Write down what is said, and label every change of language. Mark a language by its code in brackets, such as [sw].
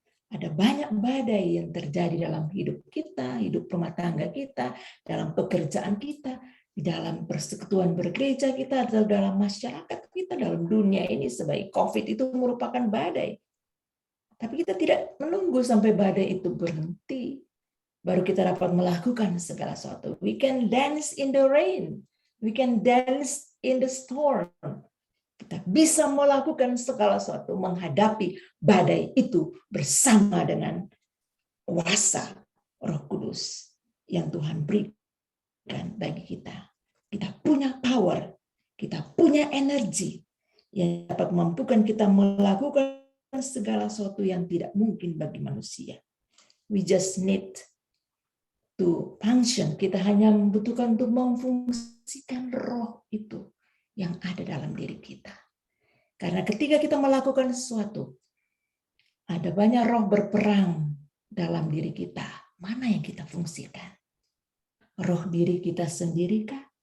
[id] Ada banyak badai yang terjadi dalam hidup kita, hidup rumah tangga kita, dalam pekerjaan kita, di dalam persekutuan bergereja kita, atau dalam masyarakat kita, dalam dunia ini sebagai COVID itu merupakan badai. Tapi kita tidak menunggu sampai badai itu berhenti, baru kita dapat melakukan segala sesuatu. [en] We can dance in the rain, we can dance in the storm. [id] Kita bisa melakukan segala sesuatu, menghadapi badai itu bersama dengan kuasa Roh Kudus yang Tuhan berikan bagi kita. Kita punya power, kita punya energi yang dapat memampukan kita melakukan segala sesuatu yang tidak mungkin bagi manusia. [en] We just need to function. [id] Kita hanya membutuhkan untuk memfungsikan roh itu yang ada dalam diri kita. Karena ketika kita melakukan sesuatu, ada banyak roh berperang dalam diri kita. mana yang kita fungsikan? Roh diri kita sendirikah?